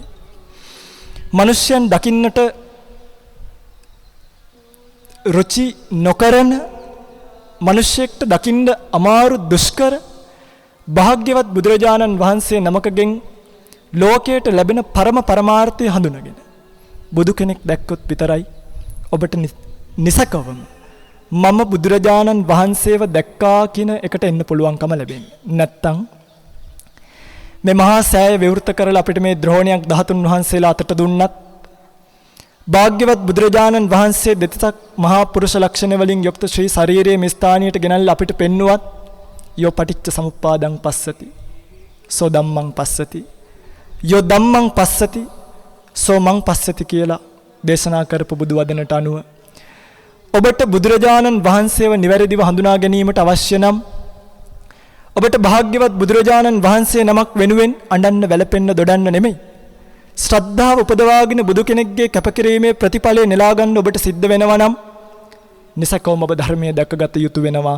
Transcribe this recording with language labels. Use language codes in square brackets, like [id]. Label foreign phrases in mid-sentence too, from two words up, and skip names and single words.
[si] මිනිස්යන් දකින්නට රුචි නොකරන මිනිසෙක්ට දකින්න අමාරු දුෂ්කර භාග්‍යවත් බුදුරජාණන් වහන්සේ නමකගෙන් ලෝකයට ලැබෙන පරමාර්ථය හඳුනගෙන බුදු කෙනෙක් දැක්කොත් විතරයි ඔබට නිසකවම මම බුදුරජාණන් වහන්සේව දැක්කා කියන එකට එන්න පුළුවන්කම ලැබෙන්නේ. නැත්තම් මේ මහා සෑය විවෘත කරලා අපිට මේ ද්‍රෝණයක් 13 වහන්සේලා අතට දුන්නත් භාග්‍යවත් බුදුරජාණන් වහන්සේ දෙතිසක් මහා පුරුෂ ලක්ෂණ වලින් යුක්ත ශ්‍රී ශරීරයේ මේ ස්ථානියට ගෙනල්ලා අපිට පෙන්නුවත් [pi] යෝ පටිච්ච සමුප්පාදං පස්සති සෝ ධම්මං පස්සති යෝ ධම්මං පස්සති සෝ මං පස්සති [si] කියලා දේශනා කරපු බුදු වදනට අනුව ඔබට බුදුරජාණන් වහන්සේව නිවැරදිව හඳුනා ගැනීමට අවශ්‍ය නම් ඔබට භාග්‍යවත් බුදුරජාණන් වහන්සේ නමක් වෙනුවෙන් අඬන්න වැළපෙන්න දොඩන්න නෙමෙයි ශ්‍රද්ධාව උපදවාගෙන බුදු කෙනෙක්ගේ කැපකිරීමේ ප්‍රතිඵලය නෙලා ගන්න ඔබට සිද්ධ වෙනවා නම් නිසකවම ඔබ ධර්මයේ දැකගත යුතු වෙනවා.